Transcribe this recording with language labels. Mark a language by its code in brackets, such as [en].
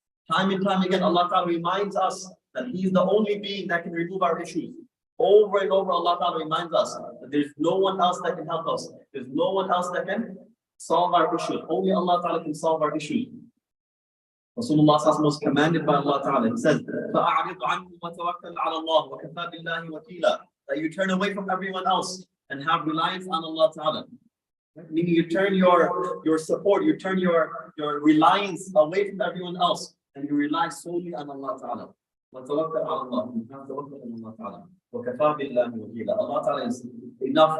[en] Time and time again, Allah Ta'ala reminds us that He is the only being that can remove our issues. Over and over, Allah Ta'ala reminds us that there's no one else that can help us. There's no one else that can solve our issues. Only Allah Ta'ala can solve our issues. Rasulullah was commanded by Allah Ta'ala. He says, [ar] فَأَعْرِضْ عَنْهُ وَتَوَكَّلْ عَلَى اللَّهِ وَكَفَى بِاللَّهِ وَكِيلًا. [en] That you turn away from everyone else and have reliance on Allah Ta'ala. Meaning you turn your support, you turn your reliance away from everyone else and you rely solely on Allah Ta'ala. [ar] وَتَوَكَّلْ عَلَى اللَّهِ. [en] You have tawakkul on Allah Ta'ala. [ar] وَكَفَى بِاللَّهِ وَكِيلًا. [en] Allah Ta'ala is enough.